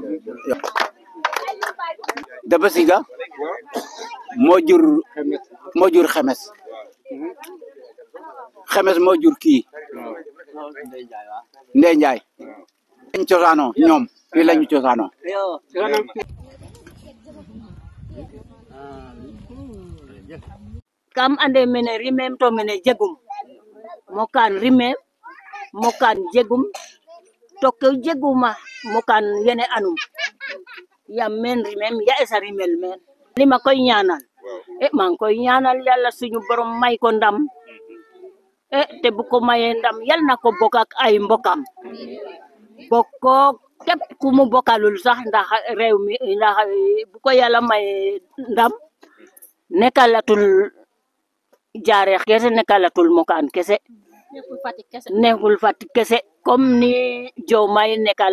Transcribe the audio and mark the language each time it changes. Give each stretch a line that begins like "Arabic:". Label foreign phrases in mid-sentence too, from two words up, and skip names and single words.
Wolof: Daba Siga moo jur xemes moo jur kii Ndeye Ndiaye lañ cosaanoo ñoom fii lañu cosaanoo
Serer: kam ande mene rimem to mene jegum Mokane rimem Mokane jegum to ke jeguma Mokane yene anum yam men rimem ya esa rimel men
Wolof: li ma koy ñaanal maa ngi koy ñaanal yàlla suñu borom may ko ndam te bu ko mayee ndam yal na ko bokk ak ay mbokam bokko képp ku mu bokkalul sax ndax réew mi ndax bu ko yàlla may ndam nekkalatul Diarekh kese nekkalatul Mokane kese nekkul Fatick kese comme ni Diomaye nekkal